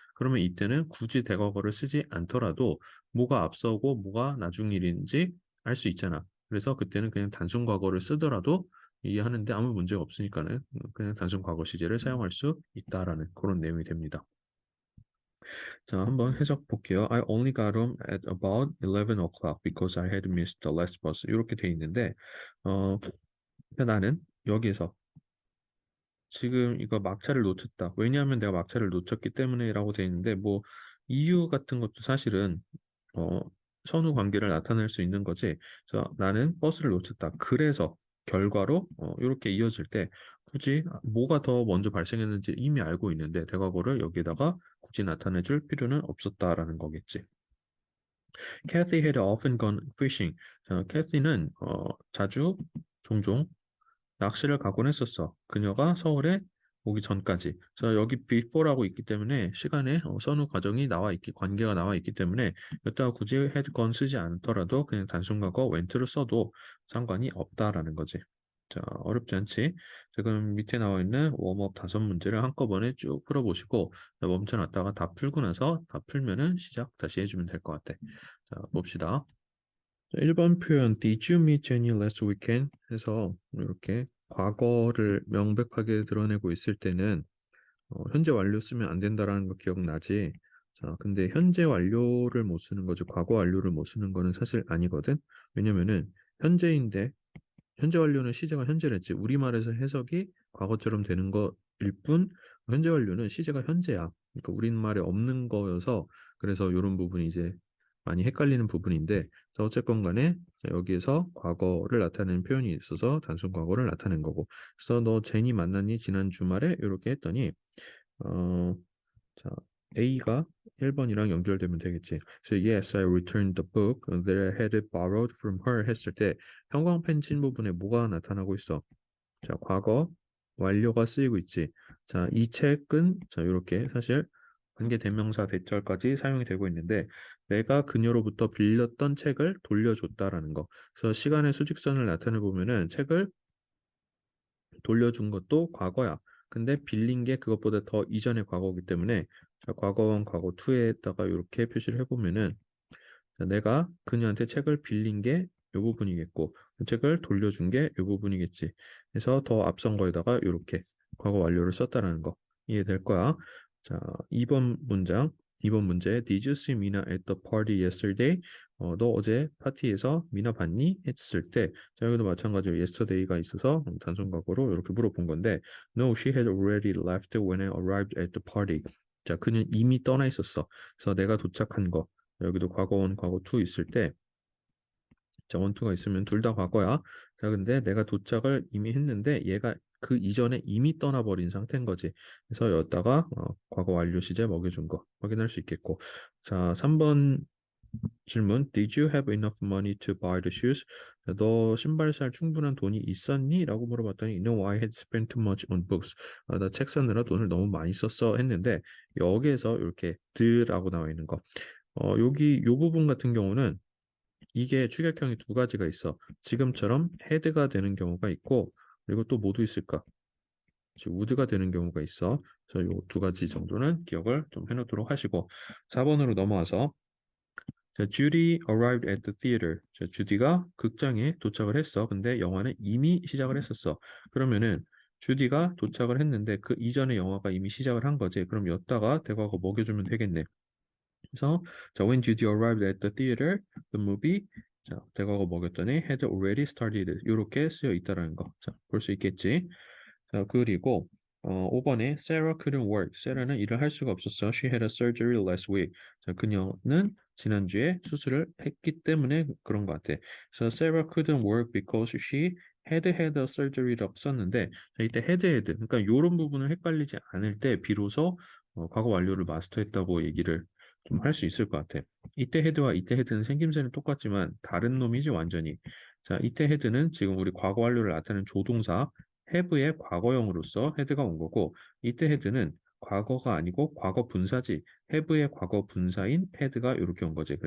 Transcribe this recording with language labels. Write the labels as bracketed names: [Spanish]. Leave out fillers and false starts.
[Korean] 그러면 이때는 굳이 대과거를 쓰지 않더라도 뭐가 앞서고 뭐가 나중 일인지 알 수 있잖아. 그래서 그때는 그냥 단순 과거를 쓰더라도 이해하는데 아무 문제가 없으니까는 그냥 단순 과거 시제를 사용할 수 있다라는 그런 내용이 됩니다. 자, 한번 해석 볼게요. [English] I only got home at about 11 o'clock because I had missed the last bus. [Korean] 이렇게 돼 있는데, 어, 나는 여기에서 지금 이거 막차를 놓쳤다. 왜냐하면 내가 막차를 놓쳤기 때문에라고 돼 있는데, 뭐, 이유 같은 것도 사실은, 어, 선후 관계를 나타낼 수 있는 거지. 그래서 나는 버스를 놓쳤다. 그래서 결과로 이렇게 이어질 때 굳이 뭐가 더 먼저 발생했는지 이미 알고 있는데 대과거를 여기에다가 굳이 나타내 줄 필요는 없었다라는 거겠지. [English] Kathy had often gone fishing. [Korean] 캐시는 자주 종종 낚시를 가곤 했었어. 그녀가 서울에 오기 전까지. 여기 before라고 있기 때문에 시간에 선후 과정이 나와 있기, 관계가 나와 있기 때문에 여기다가 굳이 [English] had gone [Korean] 쓰지 않더라도 그냥 단순 과거 went를 써도 상관이 없다라는 거지. 자, 어렵지 않지? 자, 그럼 밑에 나와 있는 웜업 5문제를 한꺼번에 쭉 풀어보시고 자, 멈춰놨다가 다 풀고 나서 다 풀면은 시작 다시 해주면 될 것 같아. 자, 봅시다. 자, 1번 표현 [English] Did you meet Jenny last weekend? [Korean] 해서 이렇게 과거를 명백하게 드러내고 있을 때는 현재 완료 쓰면 안 된다라는 거 기억나지? 자, 근데 현재 완료를 못 쓰는 거지 과거 완료를 못 쓰는 거는 사실 아니거든. 왜냐면은 현재인데 현재 완료는 시제가 현재랬지. 우리말에서 해석이 과거처럼 되는 거일 뿐 현재 완료는 시제가 현재야. 그러니까 우리말에 없는 거여서 그래서 이런 부분이 이제 많이 헷갈리는 부분인데 자, 어쨌건 간에 자, 여기에서 과거를 나타내는 표현이 있어서 단순 과거를 나타낸 거고 그래서 너 제니 만났니? 지난 주말에 이렇게 했더니 어, 자, A가 1번이랑 연결되면 되겠지. [English] 그래서 yes, I returned the book that I had borrowed from her [Korean] 했을 때 형광펜 친 부분에 뭐가 나타나고 있어? 자, 과거 완료가 쓰이고 있지. 자, 이 책은 자, 이렇게 사실 관계 대명사 대절까지 사용이 되고 있는데 내가 그녀로부터 빌렸던 책을 돌려줬다라는 거. 그래서 시간의 수직선을 나타내 보면은 책을 돌려준 것도 과거야. 근데 빌린 게 그것보다 더 이전의 과거이기 때문에 자, 과거 1, 과거 2에다가 이렇게 표시를 해보면은 자, 내가 그녀한테 책을 빌린 게 이 부분이겠고 그 책을 돌려준 게 이 부분이겠지. 그래서 더 앞선 거에다가 이렇게 과거 완료를 썼다라는 거 이해될 거야. 자, 2번 문장. 2번 문제. [English] Did you see Mina at the party yesterday? [Korean] 너 어제 파티에서 미나 봤니? 했을 때 자, 여기도 마찬가지로 yesterday가 있어서 단순 과거로 이렇게 물어본 건데 [English] No, she had already left when I arrived at the party. [Korean] 자, 그는 이미 떠나 있었어. 그래서 내가 도착한 거 여기도 과거 원, 과거 투 있을 때 자, 원투가 있으면 둘 다 과거야. 자, 근데 내가 도착을 이미 했는데 얘가 그 이전에 이미 떠나버린 상태인 거지. 그래서 여기다가 과거 완료 시제 먹여준 거 확인할 수 있겠고. 자, 3번 질문. [English] Did you have enough money to buy the shoes? [Korean] 자, 너 신발 살 충분한 돈이 있었니? 라고 물어봤더니 [English] No, I had spent too much on books. [Korean] 나 책 사느라 돈을 너무 많이 썼어 했는데 여기에서 이렇게 드라고 나와 있는 거. 여기 요 부분 같은 경우는 이게 축약형이 두 가지가 있어. 지금처럼 헤드가 되는 경우가 있고 그리고 또 모두 있을까? 즉 우드가 되는 경우가 있어. 그래서 요 두 가지 정도는 기억을 좀 해놓도록 하시고 4번으로 넘어와서 자, [English] Judy arrived at the theater. [Korean] 자, 주디가 극장에 도착을 했어. 근데 영화는 이미 시작을 했었어. 그러면은 주디가 도착을 했는데 그 이전에 영화가 이미 시작을 한 거지. 그럼 여기다가 대과거 먹여주면 되겠네. 그래서 자, [English] when Judy arrived at the theater, the movie [Korean] 자, 대과거 먹였더니 [English] had already started [Korean] 이렇게 쓰여 있다라는 거. 자, 볼 수 있겠지. 자, 그리고 5번에 [English] Sarah couldn't work. [Korean] Sarah는 일을 할 수가 없었어. [English] She had a surgery last week. [Korean] 자, 그녀는 지난주에 수술을 했기 때문에 그런 것 같아. [English] 그래서 Sarah couldn't work because she had a surgery라고 [Korean] 썼는데 자, 이때 [English] had. [Korean] 그러니까 이런 부분을 헷갈리지 않을 때 비로소 과거 완료를 마스터했다고 얘기를 좀 할 수 있을 것 같아. 이때 헤드와 이때 헤드는 생김새는 똑같지만 다른 놈이지 완전히. 자, 이때 헤드는 지금 우리 과거 완료를 나타내는 조동사 have의 과거형으로서 헤드가 온 거고 이때 헤드는 과거가 아니고 과거 분사지 have의 과거 분사인 헤드가 이렇게 온 거지.